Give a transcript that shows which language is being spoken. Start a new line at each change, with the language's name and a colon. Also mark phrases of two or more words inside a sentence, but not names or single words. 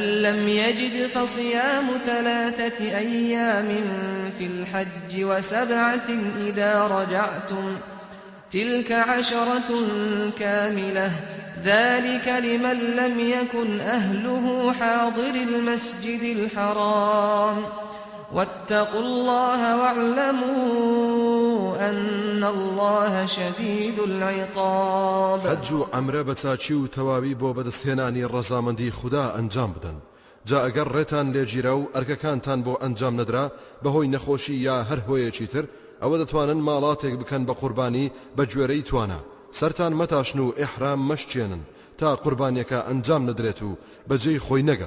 Arabic: لم يجد فصيام 3 أيام في الحج و7 إذا رجعتم تلك 10 كاملة ذلك لمن لم يكن أهله حاضر المسجد الحرام واتقوا الله واعلموا أن الله شديد العقاب.
Central Kurdish: حج و عمرە بە چاچی و تەواوی بۆ بەدەستهێنانی ڕەزامەندی خوددا ئەنجام بدەن. جا ئەگەر ڕێتان لێگیرە و ئەرکەکانتان بۆ ئەنجام نەدرا بەهۆی نەخۆشی یا هەر هۆیەکی تر ئەوە دەتوانن ماڵاتێک بکەن بە قوربانی بە گوێرەی توانە. سەرتان مەتاشن و ئیحرام مەشچێنن تا قوربانیەکە ئەنجام نەدرێت و بەجێی خۆی نەگات.